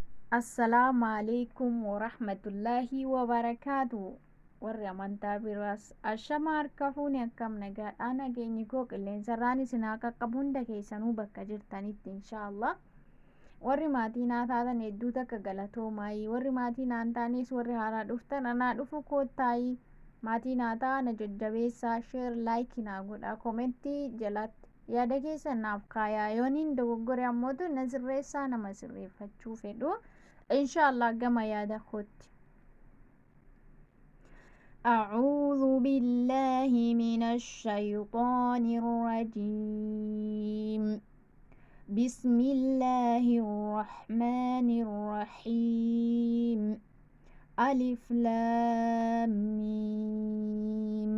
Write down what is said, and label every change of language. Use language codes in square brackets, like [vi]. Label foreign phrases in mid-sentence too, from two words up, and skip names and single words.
[ar] السلام عليكم ورحمة الله وبركاته. [om] warri amantaa biraas ashama harka fuuni akkam nagaa ana geenyi koo qilleensarraan isin haa qaqqabu hunda keessanuu bakka jirtanitti inshaallah. Warri maatii naa taatan hedduu takka galatoomaayii, warri maatii naan taanis warri haaraa dhuftan anaa dhufu koottaayii maatii naa ta'a na jajjabeessaa, [en] sheer laayikii [om] naa godhaa, komentii jalatti yaada keessan naaf kaayaa, yooniin dogoggore ammootu na sirreessaa nama sirreeffachuu fedhu inshaallah gama yaada kootti. [ar] أعوذ بالله من الشيطان الرجيم. بسم الله الرحمن الرحيم. ألف لام ميم.